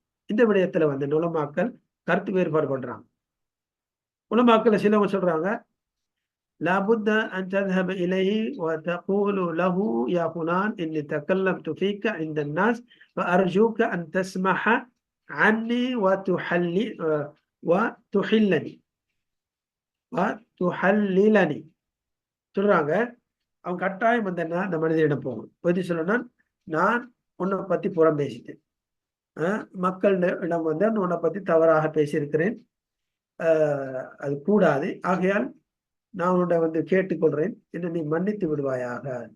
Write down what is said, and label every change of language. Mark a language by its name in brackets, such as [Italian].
[Tamil] இந்த விடயத்துல வந்து உலமாக்கள் கருத்து வேறுபாடு பண்றாங்க. உலமாக்கள் சிலவங்க சொல்றாங்க, [Arabic] لابد أن تذهب إليه وتقول له يا فلان إني تكلمت فيك عند الناس فأرجوك أن تسمح عني وتحلني. [Tamil] துஹல்லிலனி சொல்றாங்க. அவன் கட்டாயம் வந்தேன்னா அந்த மனிதனிடம் போகணும். பற்றி சொல்லணும்னா, நான் உன்னை பத்தி புறம் பேசிட்டேன், மக்களிடம் வந்து உன்னை பத்தி தவறாக பேசியிருக்கிறேன், அது கூடாது. ஆகையால் நான் உன்னை வந்து கேட்டுக்கொள்றேன், என்ன நீ மன்னித்து விடுவாயாக.